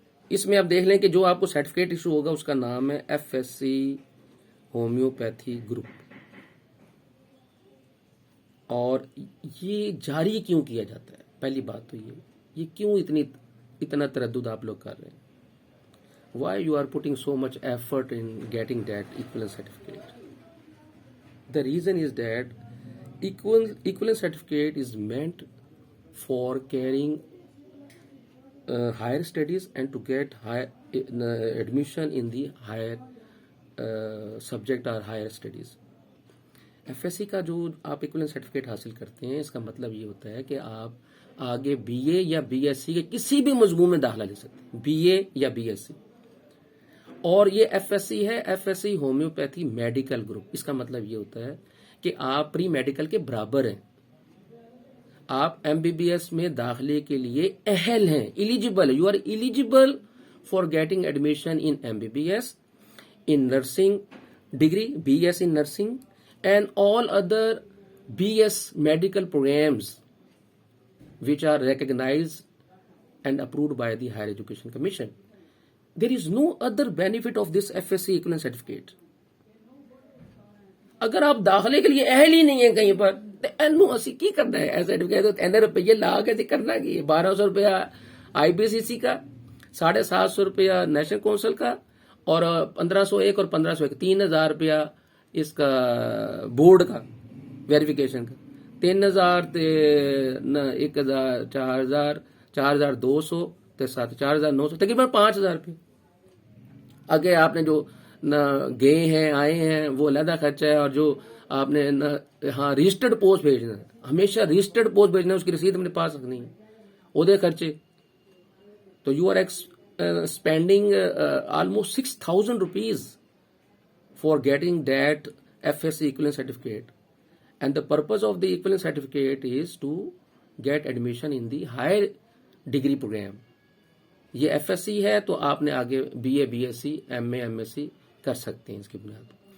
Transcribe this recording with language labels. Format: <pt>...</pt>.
<ur>اس میں آپ دیکھ لیں کہ جو آپ کو سرٹیفکیٹ ایشو ہوگا اس کا نام ہے F S C homeopathy group. اور یہ جاری کیوں کیا جاتا ہے؟ پہلی بات تو یہ کیوں اتنا تردد آپ لوگ کر رہے ہیں؟</ur> <en>Why you are putting so much effort in getting that equivalent certificate? The reason is that equivalent certificate is meant for carrying higher studies and to get admission in the higher subject or higher studies.</en> <ur>F S C کا جو آپ equivalent certificate حاصل کرتے ہیں، اس کا مطلب یہ ہوتا ہے کہ آپ آگے بی اے یا بی ایس سی کے کسی بھی مضمون میں داخلہ لے سکتے ہیں، بی اے یا بی ایس سی. اور یہ ایف ایس سی ہے، F S C homeopathy medical group. اس کا مطلب یہ ہوتا ہے کہ آپ پری میڈیکل کے برابر ہیں، آپ ایم بی بی ایس میں داخلے کے لیے اہل ہیں، eligible.</ur> <en>You are eligible for getting admission in M B B S, in nursing degree, B S in nursing and all other B S medical programs which are recognized and approved by the Higher Education Commission. There is no other benefit of this FSC equivalent certificate.</en> <ur>اگر آپ داخلے کے لیے اہل ہی نہیں ہیں کہیں پر تو</ur> <pa>اینو اسی کی کرنا ہے؟</pa> <ur>سرٹیفکیٹ این روپیے لا کے کرنا کی 1200 روپیہ آئی بی سی سی کا، 750 روپیہ نیشنل کونسل کا، اور 1501 اور 1501 3000 روپیہ اس کا بورڈ کا ویریفیکیشن کا، 3000 1000 4000 4200 4900 تقریباً 5000 روپے. آگے آپ نے جو گئے ہیں آئے ہیں وہ علیحدہ خرچہ ہے، اور جو آپ نے ہاں رجسٹرڈ پوسٹ بھیجنا ہے، ہمیشہ رجسٹرڈ پوسٹ بھیجنا ہے، اس کی رسید اپنے پاس رکھنی ہے، وہ خرچے. تو</ur> <en>You are spending almost 6000 rupees for getting that FSC equivalent certificate, and the purpose of the equivalent certificate is to get admission in the higher degree program.</en> <ur>یہ ایف ایس سی ہے تو آپ نے آگے be a B S C M A M S C کر سکتے ہیں اس کی بنیاد پر.</ur>